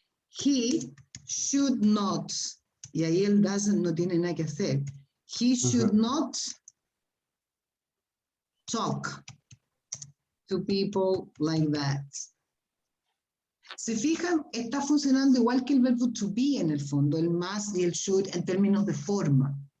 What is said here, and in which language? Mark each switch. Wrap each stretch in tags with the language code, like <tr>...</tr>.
<en>He should not,</en> <es>y ahí él doesn't, no tiene nada que hacer.</es> <en>He should not talk to people like that.</en> <es>Se fijan, está funcionando igual que el verbo to be en el fondo, el must y el should en términos de forma.</es>